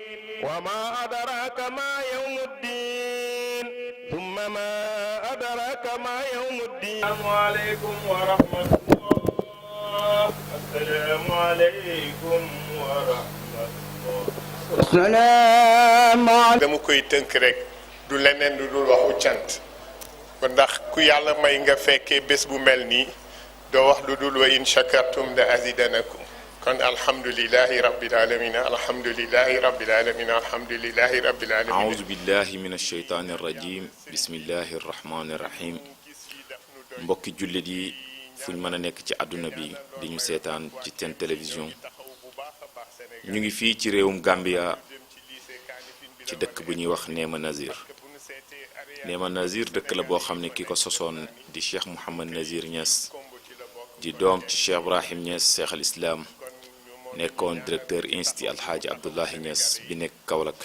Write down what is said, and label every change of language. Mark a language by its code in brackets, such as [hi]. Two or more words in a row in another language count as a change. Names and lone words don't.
[ar] وما أدراك ما يوم الدين ثم ما أدراك ما يوم الدين. السلام عليكم ورحمة الله. السلام عليكم ورحمة الله. السلام عليكم. [wo] dama koy tënk rek du leneen lu dul waxu cant ba ndax ku yàlla may nga fekkee bés bu mel nii doo wax lu dul [ar] وإن شكرتم لأزيدنكم. kon الحمد لله رب العالمين الحمد لله رب العالمين الحمد لله رب العالمين. أعوذ بالله من الشيطان الرجيم بسم الله الرحمن الرحيم. [wo] mbokki jullit yi fuñ mën a nekk ci àdduna bi di ñu seetaan ci seen télévision ñu ngi fii ci réewum Gambia ci dëkk bu ñuy wax Néma Nazir. Néma Nazir dëkk la boo xam ne ki ko sosoon di Cheikh Mouhamad Nazir Niass di doom ci Cheikh Ibrahim Niass Cheikh al Islam nekkoon [fr] directeur institut [wo] Alxaaji Abdullahi Niass bi nekk Kaolack.